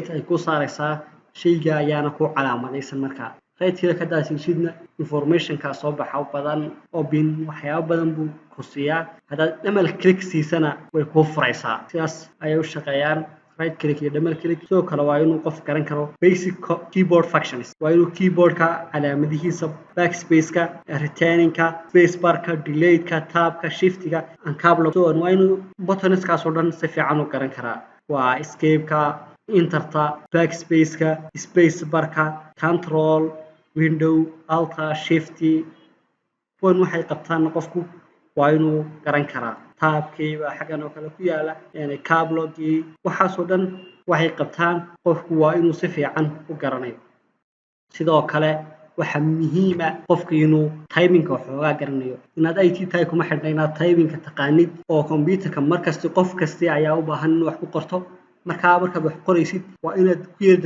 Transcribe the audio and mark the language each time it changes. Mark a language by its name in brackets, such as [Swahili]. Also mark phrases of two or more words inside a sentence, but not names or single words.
[Somali] ay ku saaraysaa shayga ayaana ku calaamadaysan markaa [English] right click [Somali] haddaad siisidna information-ka soo baxa badan oo bin waxyaabo badan buu ku siiyaa haddaad [English] double click [Somali] siisana way kuu furaysaa sidaas ayay u shaqeeyaan [English] right click [Somali] iyo [English] double click [Somali] sidoo kale waa inuu qof garan karo [English] basic keyboard functions [Somali] waa inuu keyboard-ka calaamadihiisa [English] backspace-ka retaining-ka spacebar-ka delete-ka tab-ka shift-ga and caps [Somali] waa inuu buttons-kaas oo dhan si fiican u garan karaa waa [English] escape-ka enter-ta backspace-ka spacebar-ka control window alt shift [Somali] kuwan waxay qabtaan qofku waa inuu garan karaa tab-kii baa xaggan oo kale ku yaala [English] cap lock-gii [Somali] waxaasoo dhan waxay qabtaan qofku waa inuu si fiican u garanayo sidoo kale waxa muhiima qofku inuu timing-ka waxoogaa garanayo inaad IT tahay kuma xidhna inaad timing-ka taqaanid oo kombiyuutarka markasta qof kasta ayaa u baahan inuu wax ku qorto markaad wax qoraysid waa inaad ku yar